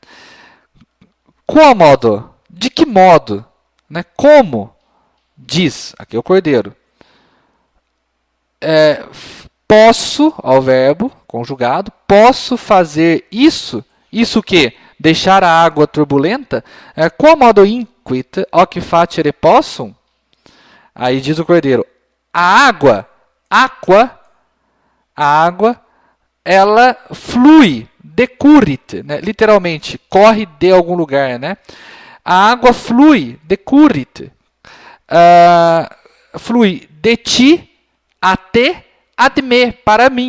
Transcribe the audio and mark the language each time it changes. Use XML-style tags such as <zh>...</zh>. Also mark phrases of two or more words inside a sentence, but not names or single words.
<pt>Quomodo? De que modo? Né? Como? Diz. Aqui é o cordeiro. Posso, ao verbo, conjugado, posso fazer isso. Isso o quê? Deixar a água turbulenta?</pt> <la>Quomodo inquit hoc facere possum?</la> <pt>Aí diz o cordeiro, a água, ela flui, decurrit, né? Literalmente, corre de algum lugar, né? A água flui, decurrit, flui de ti até</pt> <la>ad me,</la> <pt>para mim.</pt>